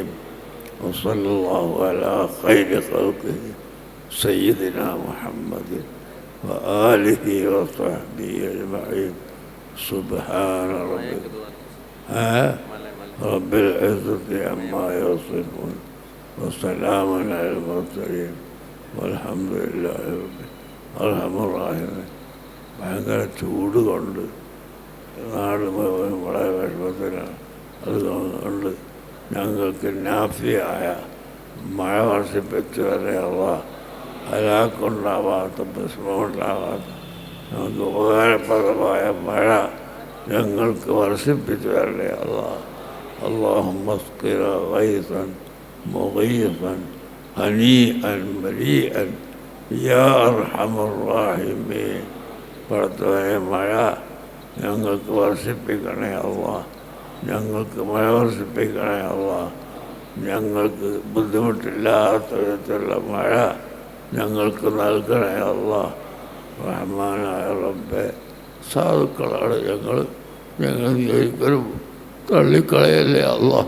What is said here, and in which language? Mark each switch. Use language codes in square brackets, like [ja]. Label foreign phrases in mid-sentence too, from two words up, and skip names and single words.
[ar] وصلى الله على خير خلقه سيدنا محمد وآله وصحبه أجمعين. سبحان رب العزة عما يصفون وسلام على المرسلين والحمد لله رب العالمين. [ml] ഭയങ്കര ചൂട് കൊണ്ട് നാട് മുഴുവൻ വളരെ വിഷമത്തിലാണ്. അതുകൊണ്ട് ഞങ്ങൾക്ക് നാഫിയായ മഴ വർഷിപ്പിച്ചു വരെ അള്ളാഹ് ഹലാക്കുണ്ടാവാത്ത പ്രശ്നമുണ്ടാകാത്ത നമുക്ക് ഉപകാരപ്രദമായ മഴ ഞങ്ങൾക്ക് വർഷിപ്പിച്ചു തരണേ അള്ളാഹ്. [ar] اللهم اسقنا غيثا مغيثا هنيئا مريئا يا أرحم الراحمين. [ml] പടച്ചവനെ മഴ ഞങ്ങൾക്ക് വർഷിപ്പിക്കണേ അള്ളാഹ്, ഞങ്ങൾക്ക് മഴ വർഷിപ്പിക്കണേ അള്ളാഹ്. ഞങ്ങൾക്ക് ബുദ്ധിമുട്ടില്ലാത്ത വിധത്തിലുള്ള മഴ ഞങ്ങൾക്ക് നൽകണേ അള്ളാഹ്. റഹ്മാനായ റബ്ബേ, സാധുക്കളാണ് ഞങ്ങൾ ഒരിക്കലും തള്ളിക്കളയല്ലേ അള്ളാഹ്.